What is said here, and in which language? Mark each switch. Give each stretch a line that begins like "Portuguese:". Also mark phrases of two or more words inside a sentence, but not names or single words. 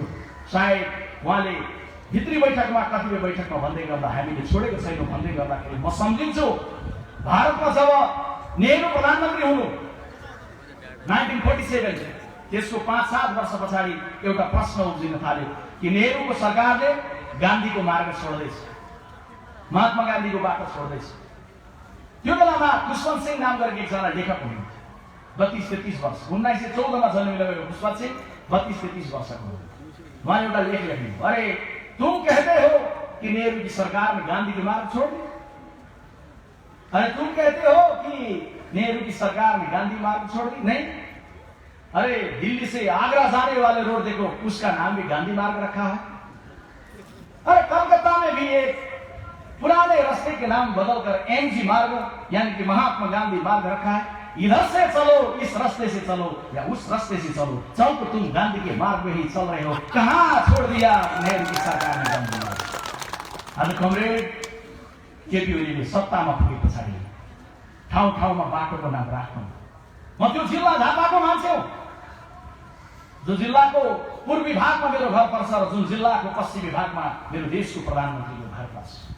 Nepali: सायद उहाँले भित्री बैठकमा कतिपय बैठकमा भन्दै गर्दा हामीले छोडेको छैनौँ भन्दै गर्दाखेरि म सम्झिन्छु भारतमा जब नेहरू प्रधानमन्त्री हुनु 1947 त्यसको 5-7 वर्ष पछाडि एउटा प्रश्न उब्जिन थाल्यो कि नेहरूको सरकारले गान्धीको मार्ग छोड्दैछ, महात्मा गान्धीको बाटो छोड्दैछ। त्यो बेलामा खुशवन्त सिंह नाम गरेको एकजना लेखक हुनुहुन्थ्यो, 32-33 वर्ष, 1914 मा जन्मिनुभएको खुशवन्त सिंह 32-33 वर्षको हुनुहुन्थ्यो। उहाँले एउटा लेख लेख्नु,
Hindi: अरे तुम कहते हो कि नेहरू की सरकार ने गांधी के मार्ग छोड़ दिया, अरे तुम कहते हो कि नेहरू की सरकार ने गांधी मार्ग छोड़ दी, नहीं, अरे दिल्ली से आगरा जाने वाले रोड देखो उसका नाम भी गांधी मार्ग रखा है, अरे कलकत्ता में भी एक पुराने रास्ते के नाम बदलकर एमजी मार्ग यानी कि महात्मा गांधी मार्ग रखा है, इधर से चलो, इस रास्ते से चलो या उस रास्ते से चलो, चल तो तुम गांधी के मार्ग में ही चल रहे हो, कहां छोड़ दिया नेहरू की सरकार ने गांधी मार्ग।
Nepali: आज कमरेड केपी ओलीले सत्तामा पुगे पछाडि ठाउँ ठाउँमा बाटोको नाम राख्नु। म त्यो जिल्ला झापाको मान्छे हो, जो जिल्लाको पूर्वी भागमा मेरो घर पर्छ र जुन जिल्लाको पश्चिमी भागमा मेरो देशको प्रधानमन्त्रीको घर पर्छ।